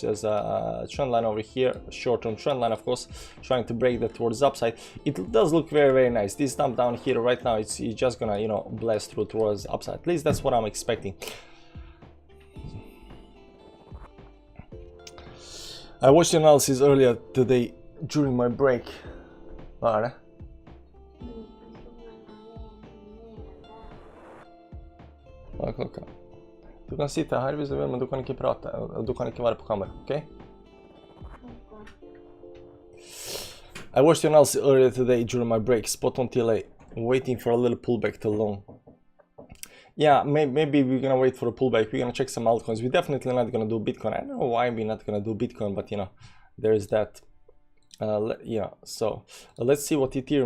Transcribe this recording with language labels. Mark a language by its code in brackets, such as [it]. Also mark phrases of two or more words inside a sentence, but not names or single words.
[en] There's a trend line over here, short-term trend line, of course, trying to break that towards the upside. It does look very nice. This dump down here right now, it's just gonna, you know, blast through towards the upside. At least that's what I'm expecting. I watched the analysis earlier today during my break. [no] Var Hva er klokka? Du kan sitte her hvis du vil, men du kan ikke prate. Du kan ikke være på kamera, ok? [en] I watched the analysis earlier today during my break, spot on TLA, waiting for a little pullback to long. Yeah, maybe we're gonna wait for a pullback. We're gonna check some altcoins. We're definitely not gonna do Bitcoin. I don't know why we're not gonna do Bitcoin, but you know, there's that. Yeah, so let's see what Ethereum.